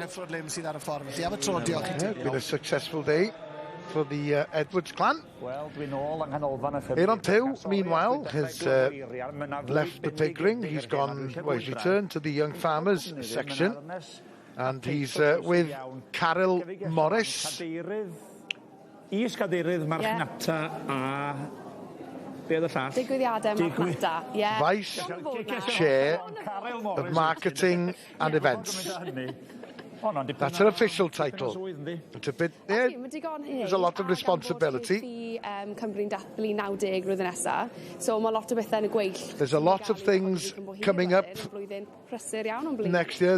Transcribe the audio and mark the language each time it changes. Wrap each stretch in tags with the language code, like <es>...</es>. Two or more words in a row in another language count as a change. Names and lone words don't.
<en>It's been a successful day for the Edwards clan. Aaron Tew, meanwhile, has left the pig ring. He's he's returned to the young farmers section, and he's with Carol Morris.</en> <cy>Is-gadeirydd marchnata a Digwyddiadau Marchnata,</cy> <en>Vice Chair of Marketing and Events. That's an official title. It's a bit, yeah, there's a lot of responsibility. There's a lot of things coming up next year.</en>